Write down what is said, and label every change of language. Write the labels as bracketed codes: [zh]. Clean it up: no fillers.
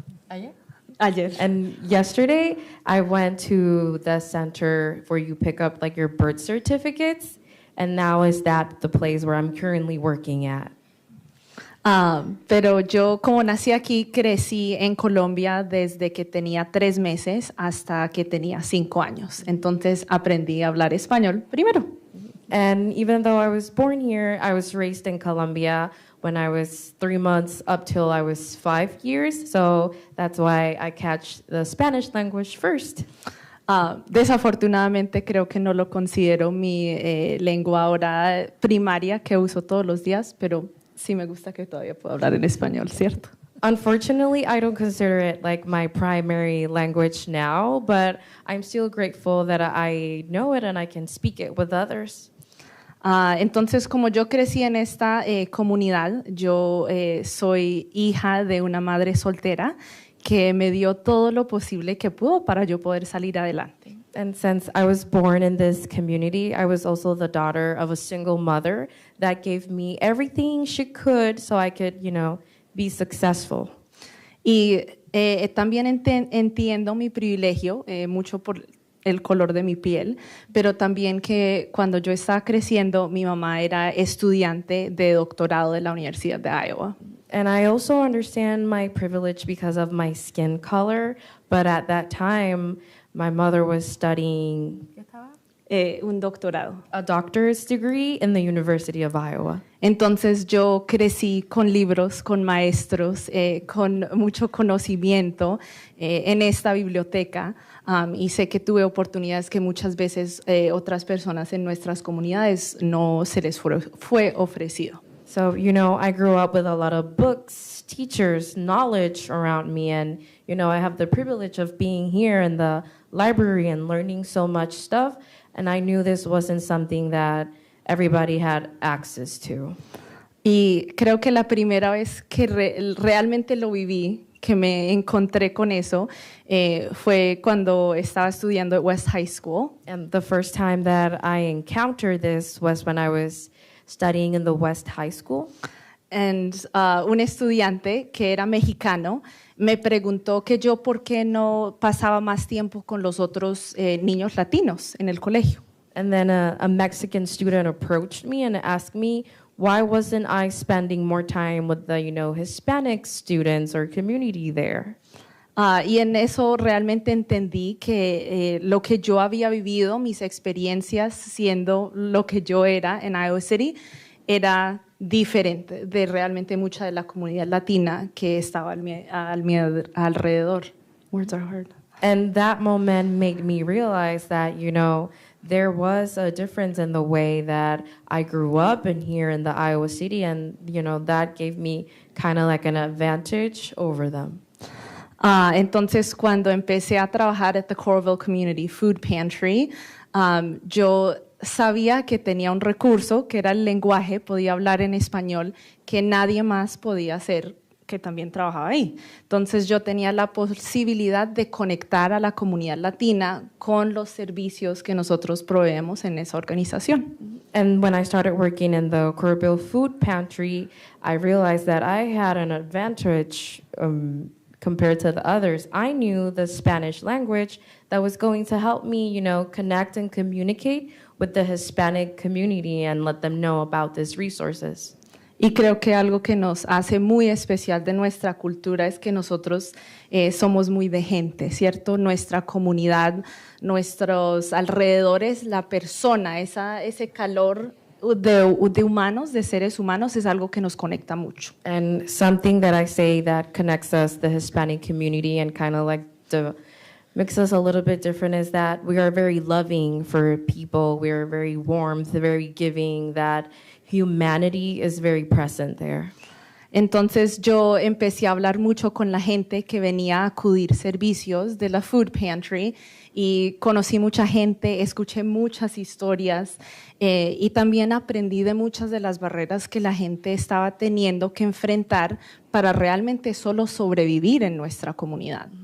[es] Ayer. [en] And yesterday, I went to the center where you pick up like your birth certificates, and now is that the place where I'm currently working at. [es] Pero yo, como nací aquí, crecí en Colombia desde que tenía 3 meses hasta que tenía 5 años. Entonces aprendí a hablar español primero. [en] And even though I was born here, I was raised in Colombia when I was 3 months up till I was 5 years. So that's why I catch the Spanish language first. [es] Desafortunadamente creo que no lo considero mi lengua ahora primaria que uso todos los días, pero sí me gusta que todavía puedo hablar en español, ¿cierto? [en] Unfortunately, I don't consider it like my primary language now, but I'm still grateful that I know it and I can speak it with others. [es] Entonces, como yo crecí en esta comunidad, yo soy hija de una madre soltera que me dio todo lo posible que pudo para yo poder salir adelante. [en] And since I was born in this community, I was also the daughter of a single mother that gave me everything she could so I could, be successful. [es] Y también entiendo mi privilegio, mucho por el color de mi piel, pero también que cuando yo estaba creciendo, mi mamá era estudiante de doctorado de la Universidad de Iowa. [en] And I also understand my privilege because of my skin color, but at that time, my mother was studying [es] un doctorado. [en] A doctor's degree in the University of Iowa. [es] Entonces yo crecí con libros, con maestros, con mucho conocimiento en esta biblioteca y sé que tuve oportunidades que muchas veces otras personas en nuestras comunidades no se les fue ofrecido. [en] So, you know, I grew up with a lot of books, teachers, knowledge around me, and, you know, I have the privilege of being here in the library and learning so much stuff, and I knew this wasn't something that everybody had access to. [es] Y creo que la primera vez que realmente lo viví, que me encontré con eso, fue cuando estaba estudiando at West High School. [en] And the first time that I encountered this was when I was studying in the West High School. [es] And un estudiante que era mexicano me preguntó que yo por qué no pasaba más tiempo con los otros niños latinos en el colegio. [en] And then a Mexican student approached me and asked me, why wasn't I spending more time with the, you know, Hispanic students or community there? [es] Y en eso realmente entendí que lo que yo había vivido, mis experiencias siendo lo que yo era en Iowa City, era diferente de realmente mucha de la comunidad latina que estaba al mi alrededor. [en] Words are hard. And that moment made me realize that, you know, there was a difference in the way that I grew up in here in the Iowa City, and, you know, that gave me kind of like an advantage over them. [es] Entonces, cuando empecé a trabajar at the Coralville Community Food Pantry, yo sabía que tenía un recurso, que era el lenguaje, podía hablar en español, que nadie más podía hacer, que también trabajaba ahí. Entonces, yo tenía la posibilidad de conectar a la comunidad latina con los servicios que nosotros proveemos en esa organización. [en] And when I started working in the Coralville Food Pantry, I realized that I had an advantage compared to the others. I knew the Spanish language that was going to help me, you know, connect and communicate with the Hispanic community and let them know about these resources. [es] Y creo que algo que nos hace muy especial de nuestra cultura es que nosotros somos muy de gente, ¿cierto? Nuestra comunidad, nuestros alrededores, la persona, ese calor de humanos, de seres humanos, es algo que nos conecta mucho. [en] And something that I say that connects us, the Hispanic community, and kind of like makes us a little bit different is that we are very loving for people. We are very warm, very giving, that humanity is very present there. [es] Entonces yo empecé a hablar mucho con la gente que venía a acudir servicios de la Food Pantry y conocí mucha gente, escuché muchas historias y también aprendí de muchas de las barreras que la gente estaba teniendo que enfrentar para realmente solo sobrevivir en nuestra comunidad.